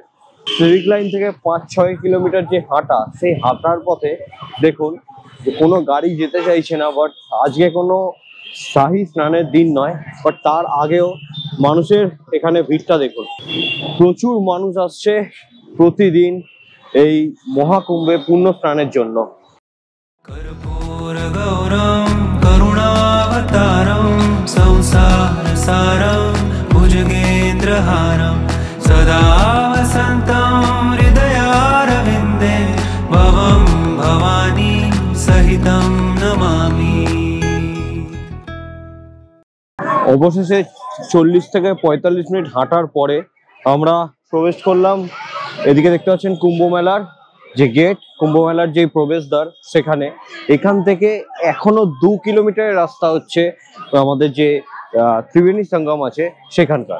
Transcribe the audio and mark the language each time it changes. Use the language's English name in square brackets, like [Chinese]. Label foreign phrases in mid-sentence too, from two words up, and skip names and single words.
[Bangla] সিভিক লাইন থেকে 5-6 কিলোমিটার যে হাঁটা, সেই হাঁটার পথে দেখুন যে কোনো গাড়ি যেতে চাইছে না। বাট আজকে কোনো শাহী স্নানের দিন নয়, বাট তার আগেও মানুষের এখানে ভিড়টা দেখুন। প্রচুর মানুষ আসছে প্রতিদিন এই মহাকুম্ভে পুণ্য স্নানের জন্য। [Sanskrit] सदा वसन्तं हृदयारविन्दे भवं भवानी सहितं नमामि। [Bangla] অবশেষে 40 থেকে 45 মিনিট হাঁটার পরে আমরা প্রবেশ করলাম। এদিকে দেখতে পাচ্ছেন কুম্ভ মেলার যে গেট, কুম্ভ মেলার যে প্রবেশদ্বার সেখানে। এখান থেকে এখনো 2 কিলোমিটারের রাস্তা হচ্ছে আমাদের যে ত্রিবেণী সঙ্গম আছে সেখানকার।